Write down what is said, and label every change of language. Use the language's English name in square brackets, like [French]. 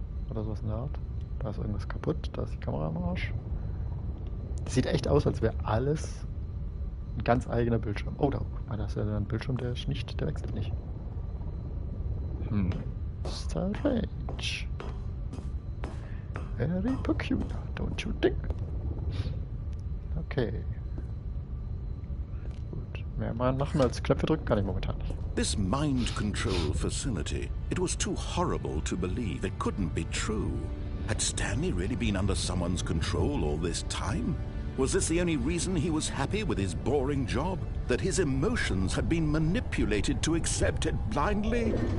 [German] Oder sowas in der Art. Da ist irgendwas kaputt, da ist die Kamera am Arsch. Das sieht echt aus, als wäre alles ein ganz eigener Bildschirm. Oh, da ist ja ein Bildschirm, der ist nicht, der wechselt nicht. [English] Strange. Very peculiar, don't you think? Okay. [German] Gut. Mehr mal machen als Knöpfe drücken kann ich momentan nicht. [English] This mind control facility, it was too horrible to believe. It couldn't be true. Had Stanley really been under someone's control all this time? Was this the only reason he was happy with his boring job? That his emotions had been manipulated to accept it blindly?